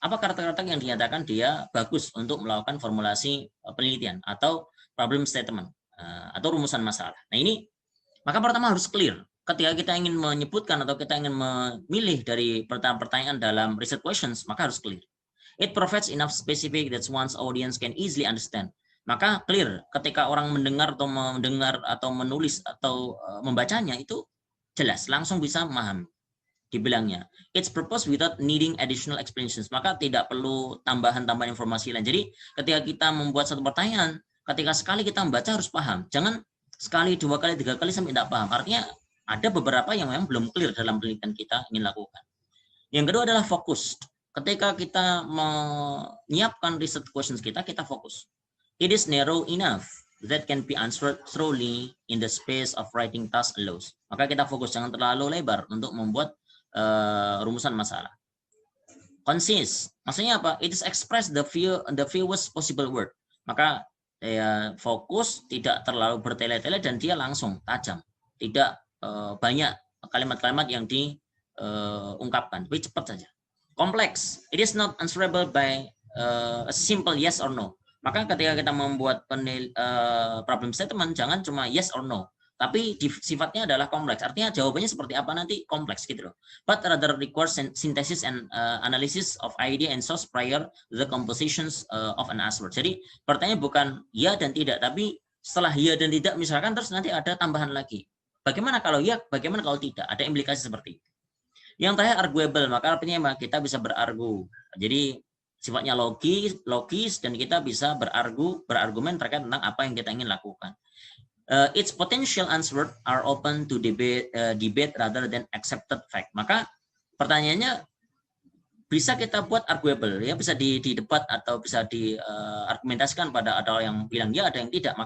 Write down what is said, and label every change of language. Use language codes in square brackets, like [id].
[id] Apa karakter-karakter yang dinyatakan dia bagus untuk melakukan formulasi penelitian atau problem statement atau rumusan masalah? Nah, ini maka pertama harus clear. Ketika kita ingin menyebutkan atau kita ingin memilih dari pertanyaan-pertanyaan dalam research questions, maka harus clear. [en] It provides enough specific that one's audience can easily understand. [id] Maka clear ketika orang mendengar atau menulis atau membacanya itu jelas, langsung bisa memahami. Dibilangnya, [en] it's proposed without needing additional explanations. [id] Maka tidak perlu tambahan-tambahan informasi lain. Jadi ketika kita membuat satu pertanyaan, ketika sekali kita membaca harus paham. Jangan sekali, 2 kali, 3 kali sampai tidak paham. Artinya ada beberapa yang memang belum clear dalam penelitian kita ingin lakukan. Yang kedua adalah fokus. Ketika kita menyiapkan research questions kita fokus. [en] It is narrow enough that can be answered thoroughly in the space of writing task allows. [id] Maka kita fokus, jangan terlalu lebar untuk membuat rumusan masalah. Concise, maksudnya apa? [en] It is express the fewest possible word. [id] Maka fokus, tidak terlalu bertele-tele dan dia langsung tajam. Tidak banyak kalimat-kalimat yang diungkapkan, tapi cepat saja. Kompleks, [en] it is not answerable by a simple yes or no. [id] Maka ketika kita membuat problem statement, jangan cuma [en] yes or no, [id] tapi sifatnya adalah kompleks. Artinya jawabannya seperti apa nanti kompleks gitu loh. [en] But rather requires synthesis and analysis of idea and source prior the compositions of an answer. [id] Jadi pertanyaan bukan ya dan tidak, tapi setelah ya dan tidak misalkan terus nanti ada tambahan lagi. Bagaimana kalau ya, bagaimana kalau tidak? Ada implikasi seperti itu. Yang terakhir arguable, maka artinya kita bisa berargu. Jadi sifatnya logis dan kita bisa berargumen terkait tentang apa yang kita ingin lakukan. [en] Its potential answers are open to debate rather than accepted fact. [id] Maka pertanyaannya bisa kita buat arguable, ya bisa didebat atau bisa diargumentasikan pada ada yang bilang ya, ada yang tidak.